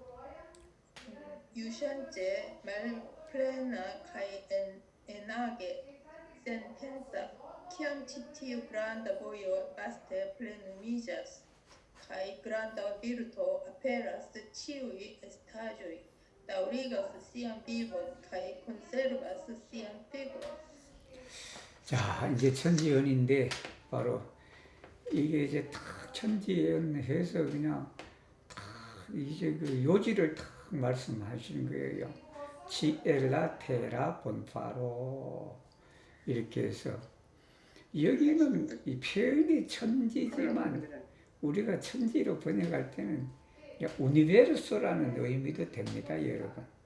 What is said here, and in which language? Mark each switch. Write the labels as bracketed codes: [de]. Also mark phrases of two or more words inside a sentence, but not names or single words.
[eo] juŝante malplena kaj enage senpensa, kiam ĉi tiu granda vojo vaste plenumiĝas, kaj granda virto aperas, ĉiuj estaĵoj daŭrigas sian vivon kaj konservas sian vigron. [ko] 자, 이제 천지연인데 바로 이게 이제 탁 천지연해서 그냥 탁 이제 그 요지를 탁 말씀하시는 거예요. [eo] ĉiela tera bonfaro [ko] 이렇게 해서 여기는 이 표현이 천지지만 우리가 천지로 번역할 때는 우니베르소라는 의미도 됩니다, 여러분.